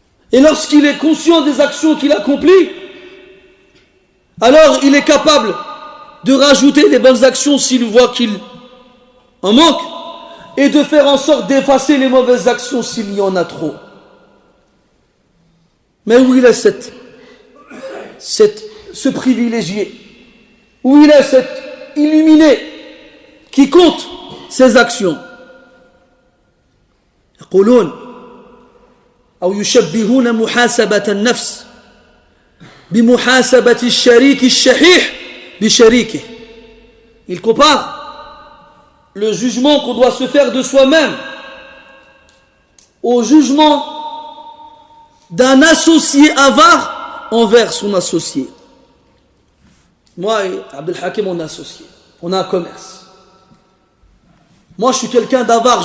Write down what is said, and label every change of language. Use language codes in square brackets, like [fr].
[fr] Et lorsqu'il est conscient des actions qu'il accomplit, alors il est capable de rajouter les bonnes actions s'il voit qu'il en manque et de faire en sorte d'effacer les mauvaises actions s'il y en a trop. Mais où il est ce privilégié, où il est cet illuminé qui compte ses actions. [ar] يقولون أو يشبهون محاسبة النفس بمحاسبة الشريك الشحيح بشريكه. [fr] Il compare le jugement qu'on doit se faire de soi-même au jugement d'un associé avare envers son associé. Moi et Abdel Hakim, on est associés. On a un commerce. Moi, je suis quelqu'un d'avare.